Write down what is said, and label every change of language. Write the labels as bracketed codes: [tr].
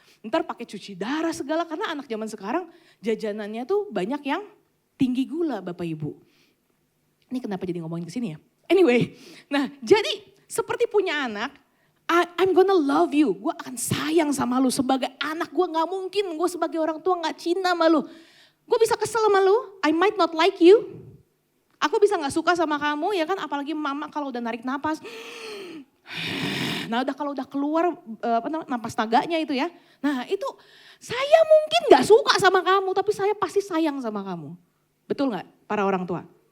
[id] Ntar pakai cuci darah segala, karena anak zaman sekarang jajanannya tuh banyak yang tinggi gula Bapak Ibu. Ini kenapa jadi ngomongin ke sini ya? Anyway, nah jadi seperti punya anak, [en] I'm gonna love you. [id] Gue akan sayang sama lu sebagai anak. Gue gak mungkin, gue sebagai orang tua gak cinta sama lu. Gue bisa kesel sama lu, [en] I might not like you. [id] Aku bisa gak suka sama kamu ya kan, apalagi mama kalau udah narik napas. Nah kalau udah keluar napas naganya itu ya. Nah itu saya mungkin gak suka sama kamu, tapi saya pasti sayang sama kamu. Betul gak para orang tua?